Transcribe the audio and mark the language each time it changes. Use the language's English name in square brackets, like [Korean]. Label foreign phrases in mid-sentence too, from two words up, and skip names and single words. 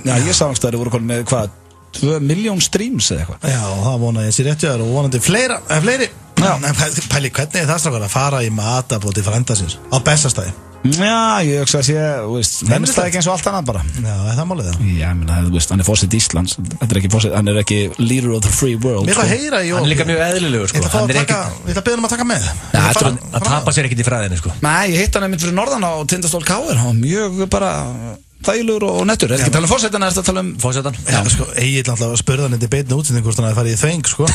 [Icelandic] Já, ég sagðist að það voru komin með hvað, 2 miljón streams eða eitthvað. Já, það vonaði ég sér réttjöður og vonandi fleiri. Pæli, hvernig er það strákar að fara í matabóti frendasins á Bessastæði? Já, ég hugsa að sé, venst það ekki eins og allt annað bara. Já, er það málið það? Já, hann er fórseti Íslands, hann er ekki [English] leader of the free world. [Icelandic] Mér ætla að heyra í Hann er líka mjög eðlilegur, sko. Ég ætla að beða að taka með. Það tapar sér ekkert í fræðinu, sko. Nei, ég hitt hann einmitt fyrir norðan á Tindastól Káir, hann var mjög bara þægilegur og nettur. Er ekki að tala um fórsetan, er þetta að tala um fórsetan? Já, sko, Egill alltaf spurði hann í beinni útsendingu hvort hann hefði farið í þveng, sko.